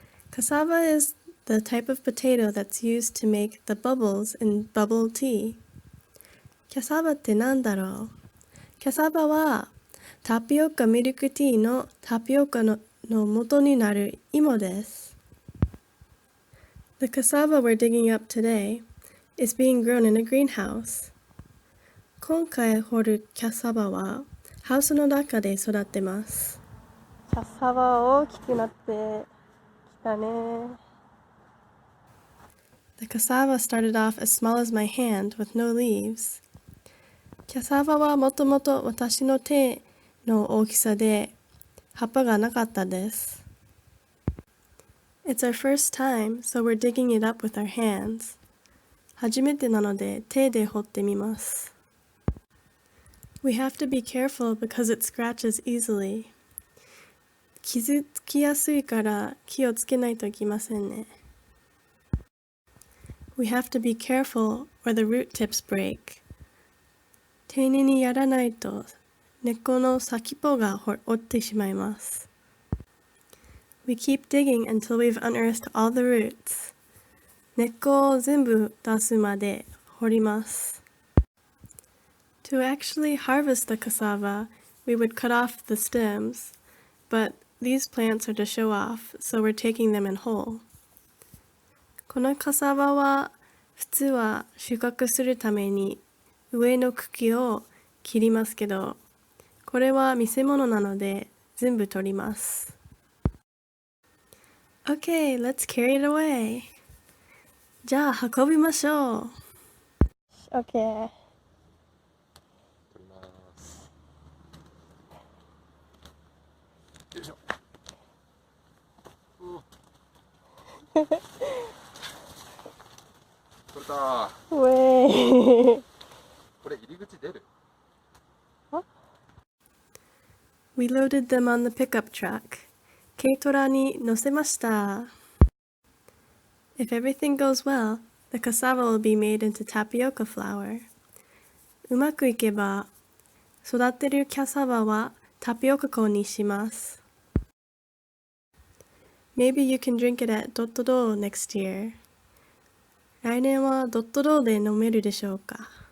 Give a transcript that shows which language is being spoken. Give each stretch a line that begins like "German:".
English: Cassava is the type of potato that's used to make the bubbles in bubble tea.
Japanese: キャサバってなんだろう？キャサバはタピオカミルクティーのタピオカの元になる芋です。
English: The cassava we're digging up today is being grown in a greenhouse.
Japanese: 今回掘るキャサバはハウスの中で育ってます。キャサバ大きくなってきたね。
English: The cassava started off as small as my hand with no leaves.
Japanese: キャサバはもともと私の手の大きさで葉っぱがなかったです。
English: It's our first time, so we're digging it up with our hands.
Japanese: 初めてなので手で掘ってみます。
English: We have to be careful because it scratches easily.
Japanese: 傷つきやすいから気をつけないといけませんね。
English: We have to be careful or the root tips break.
Japanese: 丁寧にやらないと根っこの先っぽが折ってしまいます。
English: We keep digging until we've unearthed all the roots.
Japanese: 根っこを全部出すまで掘ります。
English: To actually harvest the cassava, we would cut off the stems, but these plants are to show off, so we're taking them in whole.
Japanese: このカサバは普通は収穫するために上の茎を切りますけど、これは見せ物なので全部取ります。
English: Okay, let's carry it away.
Japanese: じゃあ運びましょう。
English: Okay.
Japanese: よいしょ。取れた。ウェイ。これ入り口出る
English: ？We loaded them on the pickup truck.
Japanese: 軽トラに乗せました。
English: If everything goes well, the cassava will be made into tapioca flour.
Japanese: うまくいけば、育てるキャサバはタピオカ粉にします。
English: Maybe you can drink it at ドットドー next year.
Japanese: 来年はドットドーで飲めるでしょうか。